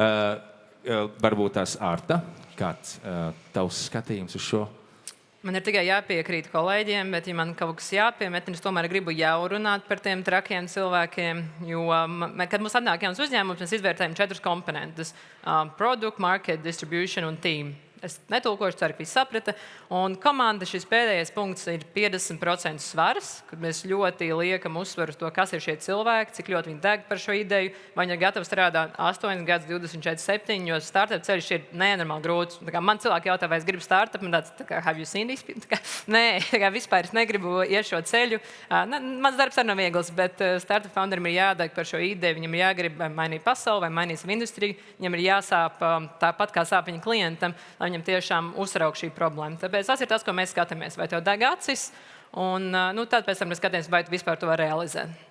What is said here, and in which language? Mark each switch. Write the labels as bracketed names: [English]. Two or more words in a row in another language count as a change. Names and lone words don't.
[Latvian] Varbūt tās Arta, kāds tavs skatījums uz šo? Man ir tikai jāpiekrīt kolēģiem, bet, ja man kaut kas jāpiemet, es tomēr gribu jau runāt par tiem trakiem cilvēkiem. Jo, kad mums atnāk jauns uzņēmums, mēs izvērtējam 4 komponentus - [English] product, market, distribution un team. [Latvian] Es netulkošu, ceru, ka visi saprata. Un komanda šis pēdējais punkts ir 50% svars, kad mēs ļoti liekam uzsvaru uz to, kas ir šie cilvēki, cik ļoti viņi deg par šo ideju, vai viņi ir gatavi strādāt 8 gadus, 24/7, jo startup ceļš ir nenormāli grūts. Man cilvēki jautā, vai es gribu startup, man tāds, [English] have you seen this? [Latvian] Nē, vispār es negribu iet šo ceļu. Mans darbs arī nav viegls, bet startup founderim ir jādeg par šo ideju, viņam ir jāgrib mainīt pasauli vai mainīt savu industriju, viņam ir jāsāp tāpat, kā sāp viņa klientam, viņam tiešām uzrauk šī problēma. Tāpēc tas ir tas, ko mēs skatāmies. Vai tev deg acis, un tad pēc tam mēs skatāmies, vai tu vispār to var realizēt.